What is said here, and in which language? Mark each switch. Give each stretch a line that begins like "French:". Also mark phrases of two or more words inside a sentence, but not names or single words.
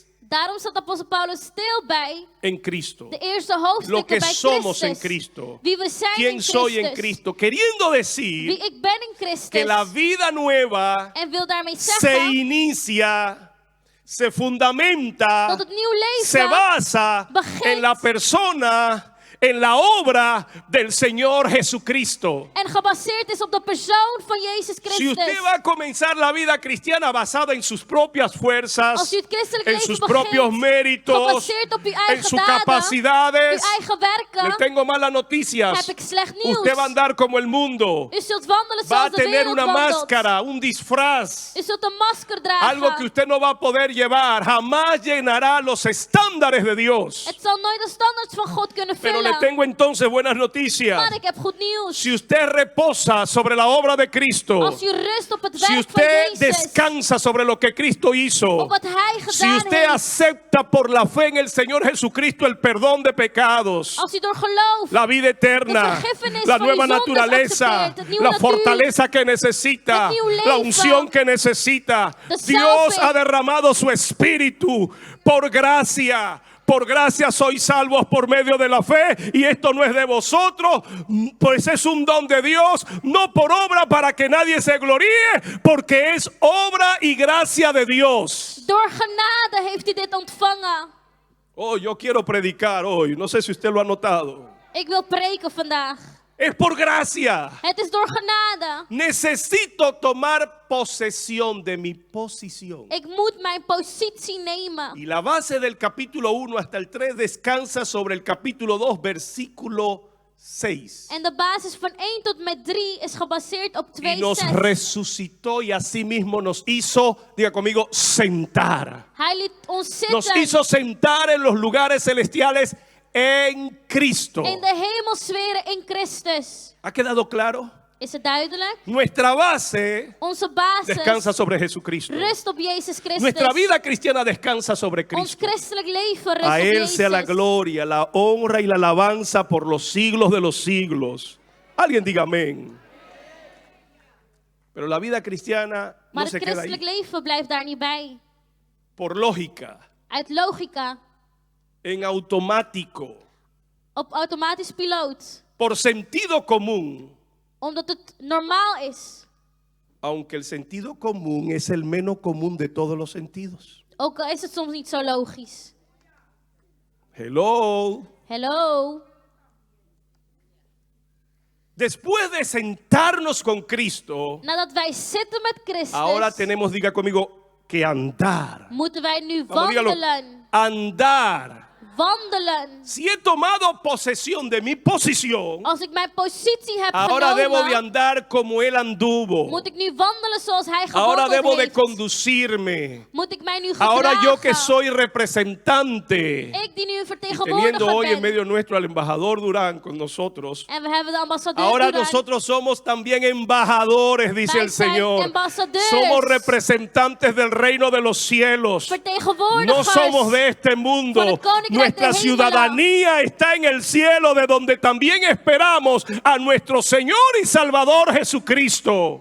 Dutch: Daarom staat apostel Paulus stil bij
Spanish: en Cristo.
Dutch: de eerste
Spanish: Lo
Dutch: hoofdstukken
Spanish: que
Dutch: bij
Spanish: somos en
Dutch: Christus.
Spanish: Cristo.
Dutch: Wie we zijn
Spanish: ¿Quién
Dutch: in
Spanish: soy en
Dutch: Christus.
Spanish: Cristo? Queriendo decir
Dutch: Wie ik ben in Christus.
Spanish: que la vida nueva
Dutch: En wil daarmee
Spanish: se
Dutch: zeggen
Spanish: inicia, se fundamenta,
Dutch: dat het nieuw leven
Spanish: se basa
Dutch: begint
Spanish: en la persona, en la obra del Señor Jesucristo.
Dutch: en gebaseerd is op de persoon van Jezus
Spanish: Si
Dutch: Christus.
Spanish: usted va a comenzar la vida cristiana basada en sus propias
Dutch: Als
Spanish: fuerzas,
Dutch: u het christelijk
Spanish: en
Dutch: leven
Spanish: sus
Dutch: begint,
Spanish: propios méritos,
Dutch: gebaseerd op uw
Spanish: en
Dutch: eigen
Spanish: sus
Dutch: daden,
Spanish: capacidades,
Dutch: uw eigen
Spanish: le
Dutch: werken,
Spanish: tengo malas noticias.
Dutch: heb ik slecht nieuws.
Spanish: Usted va a andar como el mundo.
Dutch: U zult wandelen
Spanish: Va a
Dutch: zoals de
Spanish: tener
Dutch: wereld
Spanish: una
Dutch: wandelt.
Spanish: máscara, un disfraz.
Dutch: U zult een masker dragen.
Spanish: Algo que usted no va a poder llevar. Jamás llenará los estándares de Dios.
Dutch: Het zal nooit de standaards van God kunnen
Spanish: Pero le
Dutch: vullen.
Spanish: tengo entonces buenas noticias.
Dutch: Maar ik heb goed nieuws.
Spanish: Si usted reposa sobre la obra de Cristo,
Dutch: Als u rust op het
Spanish: si
Dutch: werk van
Spanish: usted
Dutch: Jezus,
Spanish: descansa sobre lo que Cristo hizo,
Dutch: op wat Hij
Spanish: si
Dutch: gedaan
Spanish: usted
Dutch: heeft,
Spanish: acepta por la fe en el Señor Jesucristo el perdón de pecados,
Dutch: als u door geloof
Spanish: la vida eterna,
Dutch: de vergiffenis
Spanish: la
Dutch: van
Spanish: nueva
Dutch: uw zondes
Spanish: naturaleza,
Dutch: accepteert, het nieuwe
Spanish: la
Dutch: natuur,
Spanish: fortaleza que necesita,
Dutch: het nieuw
Spanish: la
Dutch: leven,
Spanish: unción que necesita.
Dutch: de
Spanish: Dios
Dutch: salving.
Spanish: ha derramado su espíritu por gracia. Por gracia sois salvos por medio de la fe, y esto no es de vosotros, pues es un don de Dios, no por obra para que nadie se gloríe, porque es obra y gracia de Dios.
Dutch: door genade heeft u dit ontvangen.
Spanish: Oh, yo quiero predicar hoy, no sé si usted lo ha notado.
Dutch: Ik wil preken vandaag.
Spanish: Es por gracia.
Dutch: Het is door genade.
Spanish: Necesito tomar posesión de mi posición.
Dutch: Ik moet mijn positie nemen.
Spanish: Y la base del capítulo 1 hasta el 3 descansa sobre el capítulo 2, versículo 6.
Dutch: En de basis van 1 tot met 3 is gebaseerd op
Spanish: Y nos
Dutch: 2:6.
Spanish: resucitó y asimismo nos hizo, diga conmigo, sentar.
Dutch: Hij liet ons
Spanish: Nos
Dutch: zitten
Spanish: hizo sentar en los lugares celestiales en Cristo.
Dutch: in de hemelsferen in Christus.
Spanish: ¿Ha quedado claro?
Dutch: Is het duidelijk?
Spanish: Nuestra base
Dutch: Onze basis
Spanish: descansa sobre Jesucristo.
Dutch: rust op Jezus Christus.
Spanish: Nuestra vida cristiana descansa sobre
Dutch: Ons
Spanish: Cristo.
Dutch: christelijk leven rust
Spanish: A
Dutch: op
Spanish: Él sea la
Dutch: Jezus.
Spanish: gloria, la honra y la alabanza por los siglos de los siglos. Alguien diga amén. Pero la vida cristiana no
Dutch: Maar
Spanish: se
Dutch: het
Spanish: queda
Dutch: christelijk
Spanish: ahí.
Dutch: leven blijft daar niet bij.
Spanish: Por lógica,
Dutch: Uit logica,
Spanish: en automático,
Dutch: op automatisch piloot.
Spanish: por sentido común.
Dutch: Omdat het normaal is.
Spanish: Aunque el sentido común es el menos común de todos los sentidos.
Dutch: Ook al is het soms niet zo logisch.
Spanish: Hello.
Dutch: Hello.
Spanish: Después de sentarnos con Cristo,
Dutch: Nadat wij zitten met Christus,
Spanish: ahora tenemos, diga conmigo, que andar.
Dutch: moeten wij nu
Spanish: Vamos, dígalo.
Dutch: wandelen.
Spanish: Andar.
Dutch: Wandelen.
Spanish: Si he tomado posesión de mi posición,
Dutch: Als ik mijn positie heb
Spanish: ahora debo de
Dutch: genomen,
Spanish: andar como Él anduvo.
Dutch: moet ik nu wandelen zoals hij
Spanish: Ahora
Dutch: gewandeld
Spanish: debo de
Dutch: heeft.
Spanish: conducirme.
Dutch: Moet ik mij nu
Spanish: Ahora
Dutch: gedragen.
Spanish: yo que soy representante,
Dutch: Ik die nu een
Spanish: y
Dutch: vertegenwoordiger
Spanish: teniendo hoy en
Dutch: ben.
Spanish: medio nuestro al embajador Durán con nosotros,
Dutch: En we hebben de ambassadeur
Spanish: ahora
Dutch: Duran.
Spanish: nosotros somos también embajadores, dice
Dutch: Wij
Spanish: el
Dutch: zijn
Spanish: Señor.
Dutch: ambassadeurs.
Spanish: Somos representantes del reino de los cielos.
Dutch: Vertegenwoordigers.
Spanish: No somos de este mundo.
Dutch: Van het koninkrijk
Spanish: Nuestra
Dutch: der hemelen.
Spanish: ciudadanía está en el cielo, de donde también esperamos a nuestro Señor y Salvador Jesucristo.